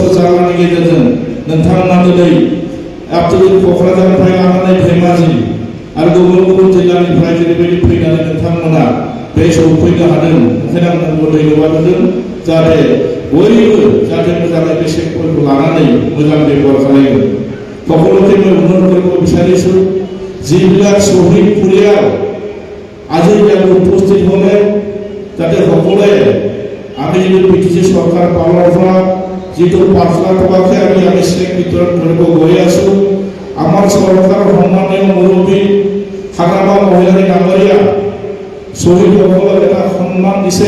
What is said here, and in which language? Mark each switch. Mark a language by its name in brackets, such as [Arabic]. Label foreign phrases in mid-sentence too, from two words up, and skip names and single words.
[Bodo] जानायनि गेजेरजों नोंथांमोना दिनै आपटुडेट क'क्राझारनिफ्राय लानानै धेमाजि आरो गुबुन जिल्लानिफ्राय जेरैबायदि फैनानै नोंथांमोना बे सौफैनो हादों ओंखायनो आं नोंखौ धन्यबाद होदों जाहाथे बयबो जाहाथे मोजाङै बे सेक्टरखौ लानानै मोजां बेबहार खालामो [Assamese] সকলোকে মই অনুৰোধ কৰিব বিচাৰিছোঁ যিবিলাক শ্বহীদ পৰিয়াল আজি ইয়াত উপস্থিত হ'লে যাতে সকলোৱে আমি যদি বিটিচি চৰকাৰ পালৰ পৰা যিটো 5 লাখ টকাকে আমি চেক বিতৰণ কৰিব গৈ আছোঁ আমাৰ চৰকাৰৰ সন্মানীয় মুৰব্বী হাগ্ৰামা মহিলাৰী নামৰীয়া শ্বহীদসকলক এটা সন্মান দিছে